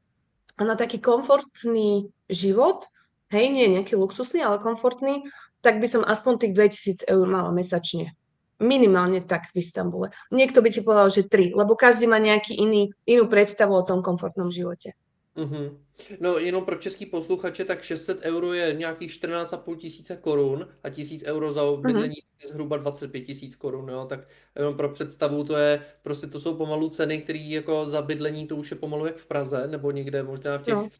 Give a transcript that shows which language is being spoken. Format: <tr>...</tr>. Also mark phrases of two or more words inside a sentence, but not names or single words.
<sk>A na taký komfortný život, hej, nie nejaký luxusný, ale komfortný, tak by som aspoň tých 2000 eur mala mesačne. Minimálne tak v Istambule. Niekto by ti povedal, že 3, lebo každý má inú predstavu o tom komfortnom živote. Mhm.</sk> <cs>No jenom pro český posluchače, tak 600 euro je nějakých 14,5 tisíce korun a 1000 euro za Mhm. bydlení je zhruba 25 tisíc korun, jo, tak jenom pro představu to je, prostě to jsou pomalu ceny, které jako za bydlení to už je pomalu jak v Praze, nebo někde možná v těch</cs>